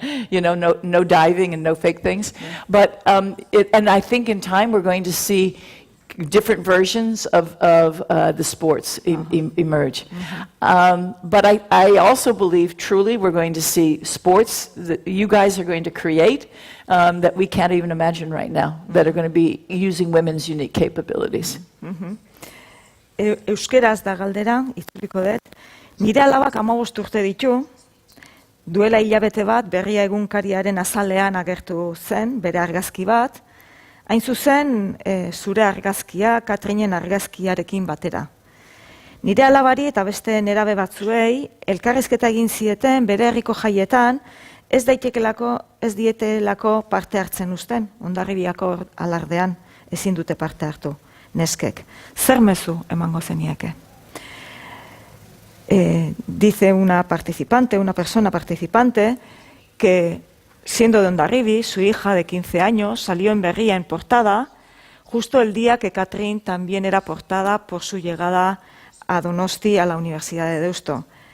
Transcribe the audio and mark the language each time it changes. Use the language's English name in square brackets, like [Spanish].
[English] No diving and no fake things. But and I think in time we're going to see different versions of the sports emerge. But I also believe truly we're going to see sports that you guys are going to create that we can't even imagine right now, that are going to be using women's unique capabilities. [Basque] Euskeraz da galdera, itzuliko dut. Nire alabak 15 urte ditu, duela hilabete bat berria egunkariaren azalean agertu zen, bere argazki bat, hain zuzen zure argazkia, Kathrinen argazkiarekin batera. Nire alabari eta beste nerabe batzuei, elkarrizketa egin zieten bere herriko jaietan, ez dietelako parte hartzen uzten, Hondarribiako alardean ezin dute parte hartu, neskek. Zer mezu emango zenieke? [Spanish] Dice una persona participante, que siendo de Hondarribi, su hija de 15 años salió en Berria en portada, justo el día que Kathrine también era portada por su llegada a Donosti, a la Universidad de Deusto.